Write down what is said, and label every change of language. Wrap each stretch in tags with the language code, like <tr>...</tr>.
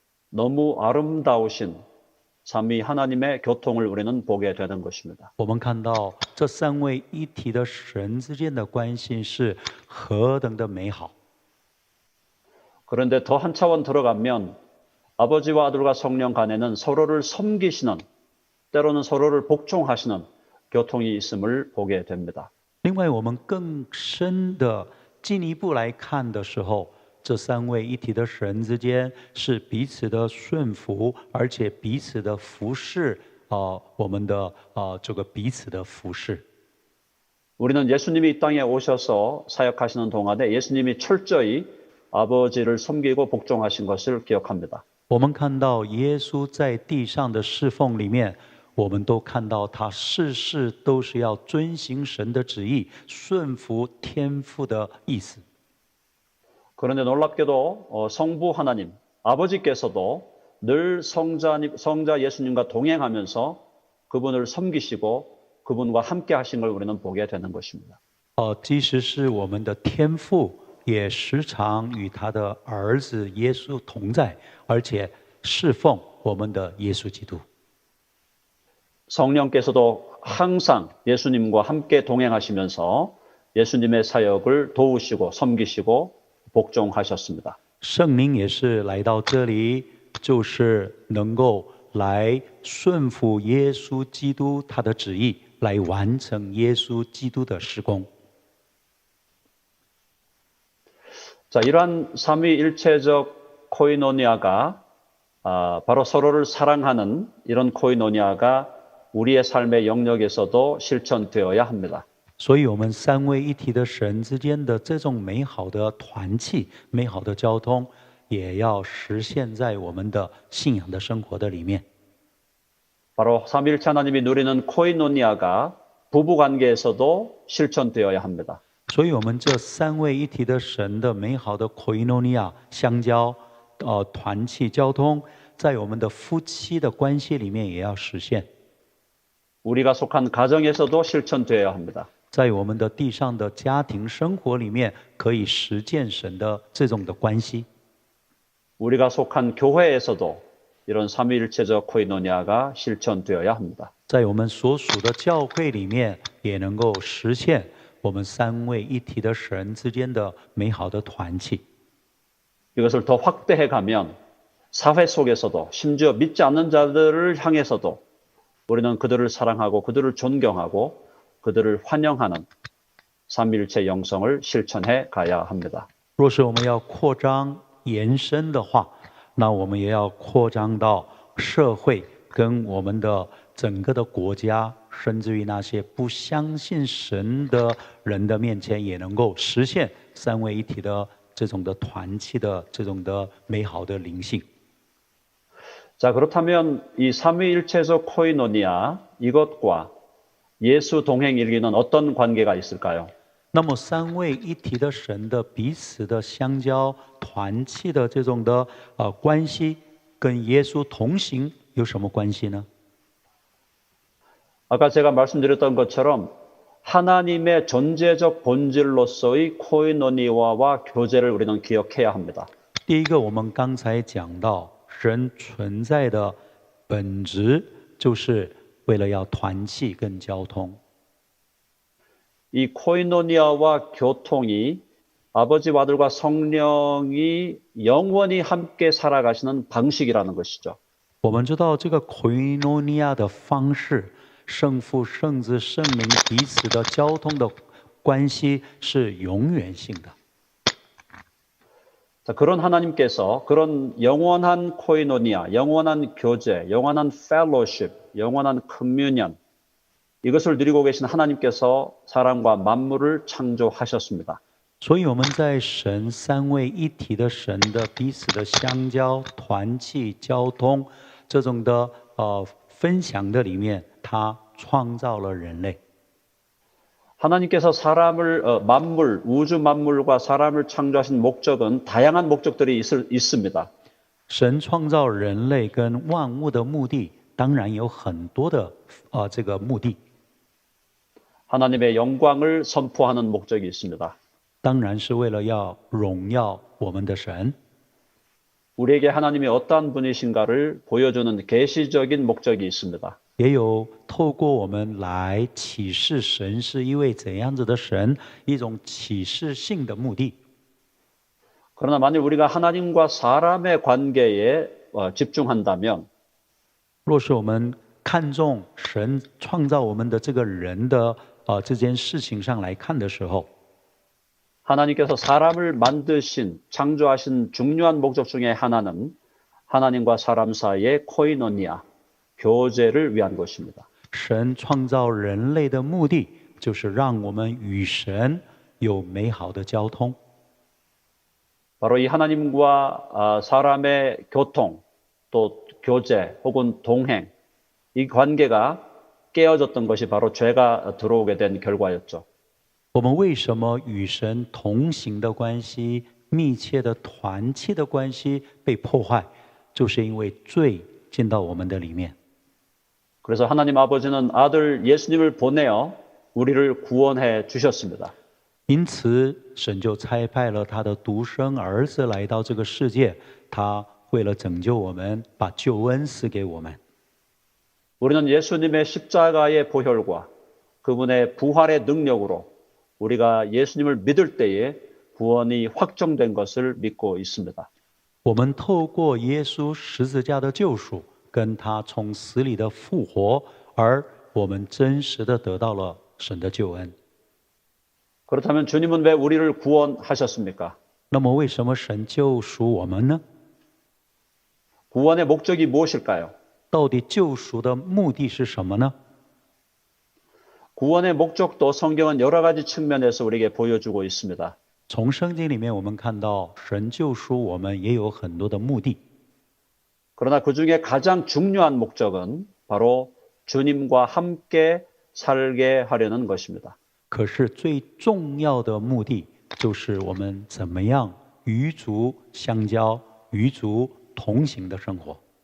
<ko>너무 아름다우신 삼위 하나님의 교통을 우리는 보게 되는 것입니다.</ko> <zh>我们看到这三位一体的神之间的关系是何等的美好。</zh> <ko>그런데 더 한 차원 들어가면 아버지와 아들과 성령 간에는 서로를 섬기시는, 때로는 서로를 복종하시는 교통이 있음을 보게 됩니다.</ko> <zh>另外，我们更深的进一步来看的时候，这三位一体的神之间是彼此的顺服，而且彼此的服侍我们的这个彼此的服侍。</zh> <ko>우리는 예수님이 이 땅에 오셔서 사역하시는 동안에 예수님이 철저히 아버지를 섬기고 복종하신 것을 기억합니다.</ko> <zh>我们看到耶稣在地上的侍奉里面，我们都看到他事事都是要遵行神的旨意，顺服天父的意思。</zh> <ko>그런데 놀랍게도 성부 하나님, 아버지께서도 늘 성자 예수님과 동행하면서 그분을 섬기시고 그분과 함께 하신 걸 우리는 보게 되는 것입니다.</ko> <zh>即使是我们的天父，也时常与他的儿子耶稣同在，而且侍奉我们的耶稣基督。</zh> <ko>성령께서도 항상 예수님과 함께 동행하시면서 예수님의 사역을 도우시고 섬기시고 복종하셨습니다.</ko> <zh>圣灵也是来到这里，就是能够来顺服耶稣基督他的旨意，来完成耶稣基督的事工。</zh> <ko>자, 이러한 삼위일체적 코이노니아가 바로 서로를 사랑하는 이런 코이노니아가 우리의 삶의 영역에서도 실천되어야 합니다.</ko> <zh>所以，我们三位一体的神之间的这种美好的团契、美好的交通，也要实现在我们的信仰的生活的里面。</zh> <ko>바로 삼위일체 하나님이 누리는 코이노니아가 부부 관계에서도 실천되어야 합니다.</ko> <zh>所以，我们这三位一体的神的美好的 koinonia 相交、团契、交通，在我们的夫妻的关系里面也要实现。</zh> <ko>우리가 속한 가정에서도 실천되어야 합니다.</ko> <zh>在我们的地上的家庭生活里面，可以实践神的这种的关系。</zh> <ko>우리가 속한 교회에서도 이런 삼위일체적 코이노니아가 실천되어야 합니다.</ko> <zh>在我们所属的教会里面，也能够实现我们三位一体的神之间的美好的团契。</zh> <ko>이것을 더 확대해 가면 사회 속에서도 심지어 믿지 않는 자들을 향해서도 우리는 그들을 사랑하고 그들을 존경하고 그들을 환영하는 삼위일체 영성을 실천해 가야 합니다.</ko> <zh>若是我们要扩张延伸的话，那我们也要扩张到社会跟我们的整个的国家，甚至于那些不相信神的人的面前，也能够实现三位一体的这种的团契的这种的美好的灵性。</zh> <ko>자, 그렇다면 이 삼위일체적 코이노니아 이것과 예수 동행 일기는 어떤 관계가 있을까요?</ko> <zh>那么三位一体的神的彼此的相交、团契的这种的关系，跟耶稣同行有什么关系呢？</zh> <ko>아까 제가 말씀드렸던 것처럼 하나님의 존재적 본질로서의 코이노니아와 교제를 우리는 기억해야 합니다.</ko> <zh>第一个，我们刚才讲到，神存在的本质就是为了要团契跟交通。</zh> <ko>이 코이노니아와 교통이 아버지와 아들과 성령이 영원히 함께 살아가시는 방식이라는 것이죠.</ko> <zh>我们知道这个 koinonia 的方式，圣父、圣子、圣灵彼此的交通的关系是永远性的。</zh> <ko>자, 그런 하나님께서 그런 영원한 코이노니아, 영원한 교제, 영원한 펠로십, 영원한 커뮤니언 이것을 누리고 계신 하나님께서 사람과 만물을 창조하셨습니다.</ko> <zh>所以我们在神三位一体的神的彼此的相交、团契、交通这种的分享的里面，他创造了人类。</zh> <ko>하나님께서 사람을 만물, 우주 만물과 사람을 창조하신 목적은 다양한 목적들이 있습니다.</ko> <zh>神创造人类跟万物的目的，当然有很多的这个目的。</zh> <ko>하나님의 영광을 선포하는 목적이 있습니다.</ko> <zh>当然是为了要荣耀我们的神。</zh> <ko>우리에게 하나님이 어떠한 분이신가를 보여주는 계시적인 목적이 있습니다.</ko> <zh>也有透过我们来启示神是一位怎样子的神，一种启示性的目的。</zh> <ko>그러나 만일 우리가 하나님과 사람의 관계에 집중한다면</ko> <zh>若是我们看重神创造我们的这个人的这件事情上来看的时候，</zh> <ko>하나님께서 사람을 만드신 창조하신 중요한 목적 중에 하나는 하나님과 사람 사이의 코이노니아 교제를 위한 것입니다.</ko> <zh>神创造人类的目的就是让我们与神有美好的交通。</zh> <ko>바로 이 하나님과 사람의 교통, 또 교제 혹은 동행, 이 관계가 깨어졌던 것이 바로 죄가 들어오게 된 결과였죠.</ko> <zh>我们为什么与神同行的关系、密切的团契的关系被破坏，就是因为罪进到我们的里面。</zh> <ko>그래서 하나님 아버지는 아들 예수님을 보내어 우리를 구원해 주셨습니다.</ko> <zh>因此，神就差派了他的独生儿子来到这个世界，他为了拯救我们，把救恩赐给我们。</zh> <ko>우리는 예수님의 십자가의 보혈과 그분의 부활의 능력으로 우리가 예수님을 믿을 때에 구원이 확정된 것을 믿고 있습니다.</ko> <zh>我们透过耶稣十字架的救赎，跟他从死里的复活，而我们真实的得到了神的救恩。</zh> <ko>그렇다면 주님은 왜 우리를 구원하셨습니까?</ko> <zh>那么，为什么神救赎我们呢？</zh> <ko>구원의 목적이 무엇일까요?</ko> <zh>到底救赎的目的是什么呢？</zh> <ko>구원의 목적도 성경은 여러 가지 측면에서 우리에게 보여주고 있습니다.</ko> <zh>从圣经里面，我们看到神救赎我们也有很多的目的。</zh> <ko>그러나 그 중에 가장 중요한 목적은 바로 주님과 함께 살게 하려는 것입니다.</ko> <zh>可是最重要的目的，就是我们怎么样与主相交、与主同行的生活。</zh>